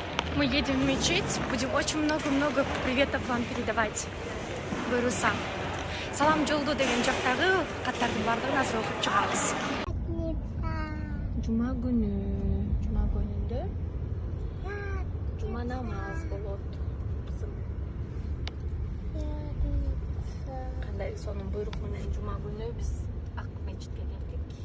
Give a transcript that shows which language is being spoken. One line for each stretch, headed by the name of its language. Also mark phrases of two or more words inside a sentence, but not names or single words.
Russian: Мы едем в мечеть, будем очень много-много приветов вам передавать.
Kyrgyz: Буйруса. Салам жолду деген жактагы каттардын бардыгын азыр окуп чыгабыз. Жума күнүндө жума намаз болот. Кандай сонун буйрук менен жума күнү биз ак мечитке келдик.